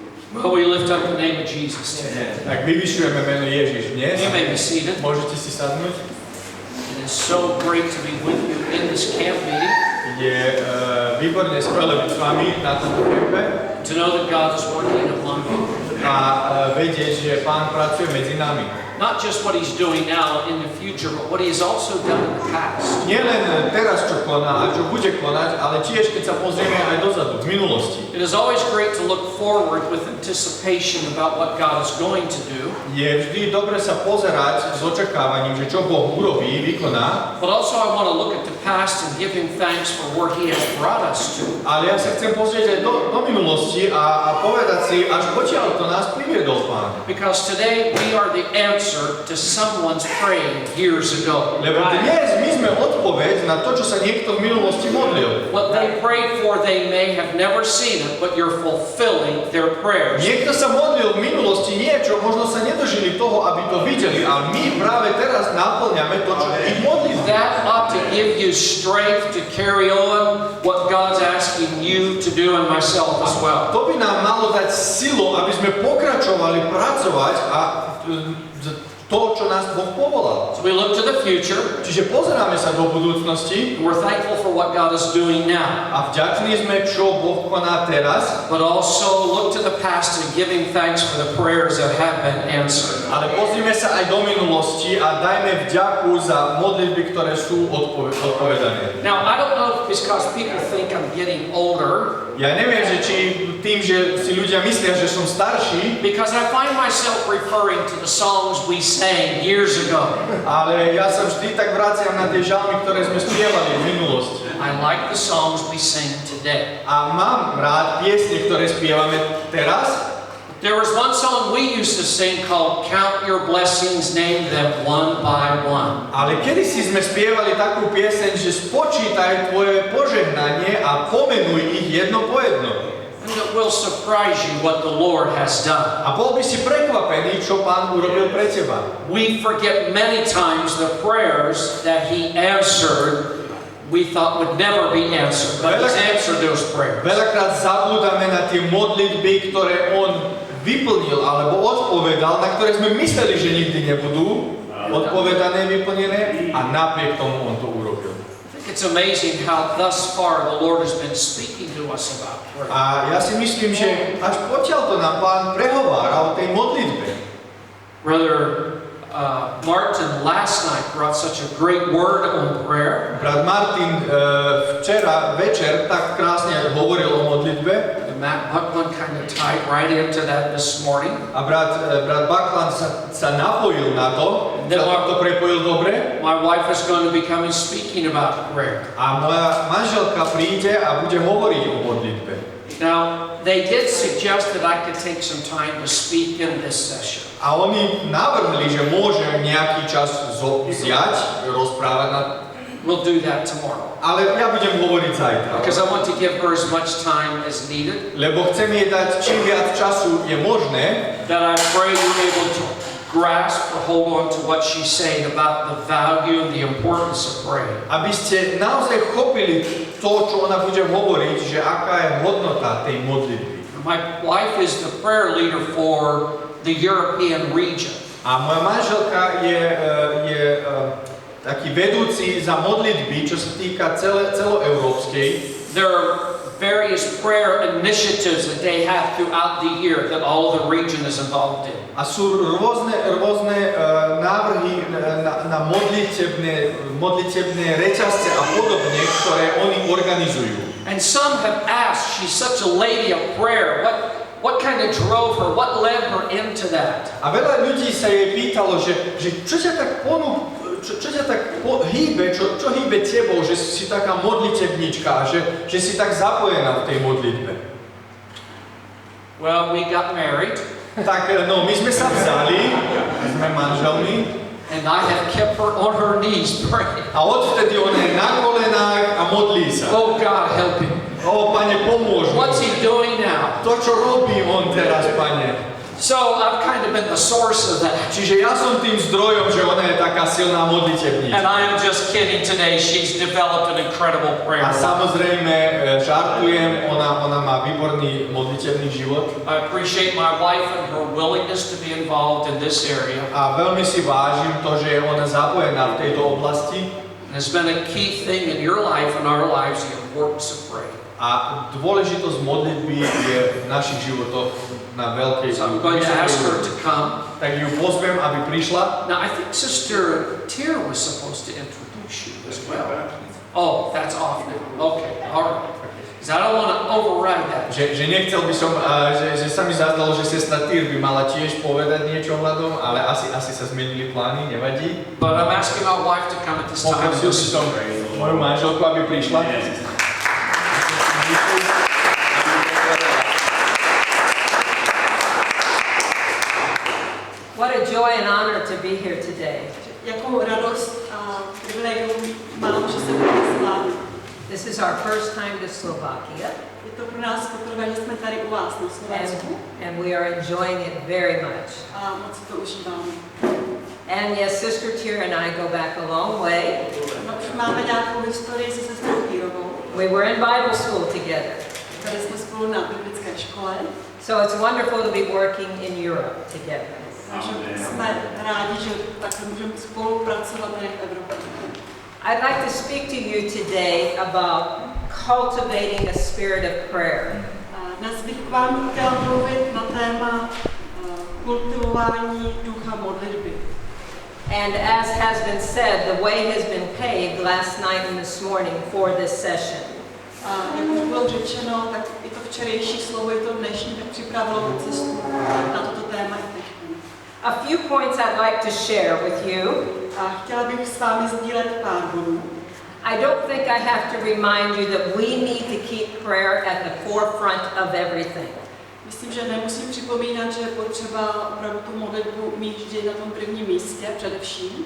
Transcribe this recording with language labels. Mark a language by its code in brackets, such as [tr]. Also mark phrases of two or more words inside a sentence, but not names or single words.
[en] Well, we lift up the name of Jesus today. [sk] Tak vyvyšujeme meno Ježiš dnes. [en] You may be seated. [sk] Môžete si sadnúť. [en] It is so great to be with you in this camp meeting. [sk] Je výborne skvelé byť s vami na tomto kempe [en] To know that God is working among you. [sk] a vedieť, že Pán pracuje medzi nami. [en] Not just what He's doing now in the future, but what He has also done in the past. [sk] Nie len teraz, čo koná a čo bude konať, ale tiež, keď sa pozrieme aj dozadu, v minulosti. [en] It is always great to look forward with anticipation about what God is going to do. [sk] Je vždy dobre sa pozerať s očakávaním, že čo Boh urobí, vykoná. [en] But also I want to look at the past and give Him thanks for where He has brought us to. [sk] Ale ja sa chcem pozrieť aj do minulosti a povedať si, až potiaľ to nás priviedol Pán. [en] Because today we are the answer to someone's praying years ago. [sk] Lebo dnes my sme odpoveď na to, čo sa niekto v minulosti modlil. [en] What they prayed for, they may have never seen it, but you're fulfilling their prayers. [sk] Niekto sa modlil v minulosti niečo, možno sa nedožili toho, aby to videli, ale my práve teraz naplňame to, čo ich modlili. [en] That ought to give you strength to carry on what God's asking you to do and myself as well. [sk] To by nám malo dať silu, aby sme pokračovali pracovať a to, čo nás Boh povolal. [en] So we look to the future. [sk] Čiže pozeráme sa do budúcnosti. [en] We're thankful for what God is doing now. [sk] A vďační sme, čo Boh koná teraz. [en] But also look to the past and giving thanks for the prayers that have been answered. [sk] Ale pozrime sa aj do minulosti a dajme vďaku za modlitby, ktoré sú odpovedané. [en] Now, I don't know if it's because people think I'm getting older. [sk] Ja neviem, že či tým, že si ľudia myslia, že som starší, [en] Because I find myself referring to the songs we sang years ago. [sk] ale ja sa vždy tak vraciam na tie žalmy, ktoré sme spievali v minulosti. [en] I like the songs we sing today. [sk] A mám rád piesne, ktoré spievame teraz. [en] There was one song we used to sing called Count Your Blessings, Name Them One by One. [sk] Ale kedysi sme spievali takú pieseň, že spočítaj tvoje požehnanie a pomenuj ich jedno po jedno. [en] And it will surprise you what the Lord has done. [sk] A bol by si prekvapený, čo Pán urobil pre teba. [en] We forget many times the prayers that He answered we thought would never be answered, but He's answered those prayers. [sk] Veľakrát zabúdame na tie modlitby, ktoré On vyplnil alebo odpovedal, na ktoré sme mysleli, že nikdy nebudú odpovedané, vyplnené, a napriek tomu On to urobil. [en] It's amazing how thus far the Lord has been speaking to us about prayer. [sk] A ja si myslím, že až potiaľ to nám Pán prehovára o tej modlitbe. [en] Brother Martin last night brought such a great word on prayer. [sk] Brat Martin včera večer tak krásne hovoril o modlitbe. [en] And Matt Buckland kind of tied right into that this morning. [sk] A brat Buckland sa napojil na to, to prepojil dobre. [en] My wife is going to be coming speaking about prayer. [sk] A moja manželka príde a bude hovoriť o modlitbe. [en] Now, they did suggest that I could take some time to speak in this session. [sk] A oni navrhli, že môžem nejaký čas vziať, rozprávať na... [en] We'll do that tomorrow. [sk] Ale ja budem hovoriť zajtra. [en] Because I want to give her as much time as needed. [sk] Lebo chcem jej dať čím viac času je možné. [en] That I pray you're able to grasp or hold on to what she's saying about the value and the importance of praying. [sk] Aby ste naozaj chopili to, čo ona bude hovoriť, že aká je hodnota tej modlitby. [en] My wife is the prayer leader for the European region. [sk] A moja manželka je taký vedúci za modlitby, čo sa týka celoeurópskej. [en] There are various prayer initiatives that they have throughout the year that all of the region is involved in. [sk] A sú rôzne návrhy na modlitebné reťazce a podobne, ktoré oni organizujú. [en] And some have asked, she's such a lady of prayer, what kind of drove her, what led her into that? [sk] A veľa ľudí sa jej pýtalo, že čo ťa tak hýbe, čo hýbe tebou, že si taká modlitebnička, že si tak zapojená v tej modlitbe. [en] Well, we got married. [sk] Tak, no, my sme sa vzali, sme manželmi. [en] And I have kept her on her knees praying. [sk] A odvtedy ona je na kolenách a modlí sa. [en] Oh God, help him. [sk] Pane, pomôž mu. [en] What's he doing now? [sk] To, čo robí on teraz, Pane. [en] So I've kind of been the source of that. [sk] Čiže ja som tým zdrojom, že ona je taká silná modlitebníčka. [en] And I am just kidding today. She's developed an incredible prayer [sk] A [en] life. [sk] samozrejme, žartujem, ona má výborný modlitebný život. [en] I appreciate my wife and her willingness to be involved in this area. [sk] A veľmi si vážim to, že je ona zapojená v tejto oblasti. [en] And it's been a key thing in your life and our lives, the importance of prayer. [sk] A dôležitosť modlitby je v našich životoch na veľkej [en] So I'm going to ask her to come. [sk] Tak ju pozvem, aby prišla. [en] Now I think Sister Tyr was supposed to introduce you as well. Oh, that's off now. Okay, all right. Because I don't want to override that. [sk] Že nechcel by som, že sa mi zazdalo, že sestra Tyr by mala tiež povedať niečo ohľadom, ale asi sa zmenili plány, nevadí. [en] But I'm asking my wife to come at this time. [sk] Poprosil by som moju manželku, aby prišla. [en] What a joy and honor to be here today. [cs] Jakou radost a privilegium mám, že jsem tady s vámi. [en] This is our first time to Slovakia, [cs] Je to pro nás poprvé, že jsme tady u vás na Slovensku [en] and we are enjoying it very much. [cs] a moc si to užíváme. [en] And yes, Sister Tyr and I go back a long way. [cs] No, už máme nějakou historii se sestrou Týrovou. [en] We were in Bible school together, [cs] Tady jsme spolu na biblické škole, [en] so it's wonderful to be working in Europe together. [cs] takže jsme rádi, že takhle můžeme spolupracovat tady v Evropě. [en] I'd like to speak to you today about cultivating a spirit of prayer. [cs] Dnes bych k vám chtěla mluvit na téma kultivování ducha modlitby. [en] And as has been said, the way has been paved last night and this morning for this session. [cs] A jak už bylo řečeno, tak i to včerejší slovo, i to dnešní, tak připravilo cestu na toto téma i teď. [en] A few points I'd like to share with you. [cs] A chtěla bych s vámi sdílet pár bodů. [en] I don't think I have to remind you that we need to keep prayer at the forefront of everything. [cs] Myslím, že nemusím připomínat, že je potřeba opravdu tu modlitbu mít vždy na tom prvním místě, především.